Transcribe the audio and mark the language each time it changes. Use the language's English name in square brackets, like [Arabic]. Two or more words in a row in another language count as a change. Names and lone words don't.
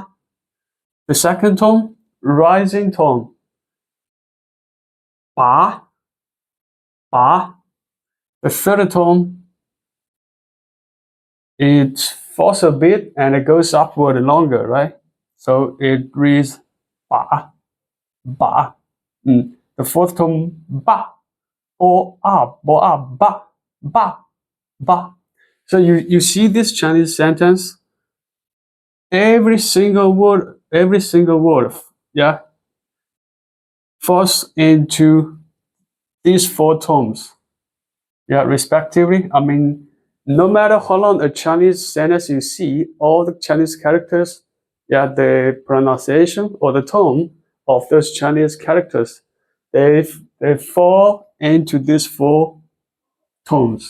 [English] The second tone, rising tone, [Chinese] ba, ba. [English] The third tone, it falls a bit and it goes upward longer, right? So it reads ba, ba. The fourth tone, [Chinese] ba, bo ah, ba, ba, ba. [English] So you see this Chinese sentence, every single word, yeah, falls into these four tones, yeah, respectively. I mean, no matter how long a Chinese sentence you see, all the Chinese characters, yeah, the pronunciation or the tone of those Chinese characters, they fall into these four tones.